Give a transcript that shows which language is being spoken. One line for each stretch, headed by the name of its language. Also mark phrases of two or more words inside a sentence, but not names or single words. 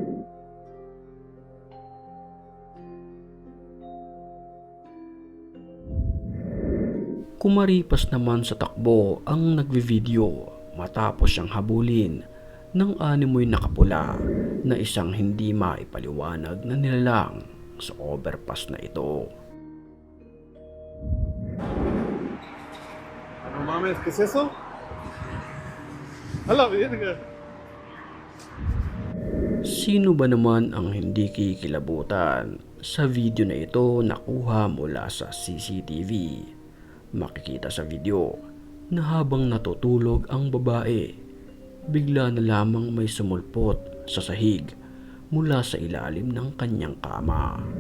Filipino: Kumaripas naman sa takbo ang nagvi-video matapos siyang habulin ng animoy nakapula na isang hindi maipaliwanag na nilalang sa overpass na ito.
Spanish: No mames, ¿qué es eso? A la verga.
Filipino: Sino ba naman ang hindi kikilabutan sa video na ito na nakuha mula sa CCTV? Makikita sa video na habang natutulog ang babae, bigla na lamang may sumulpot sa sahig mula sa ilalim ng kanyang kama.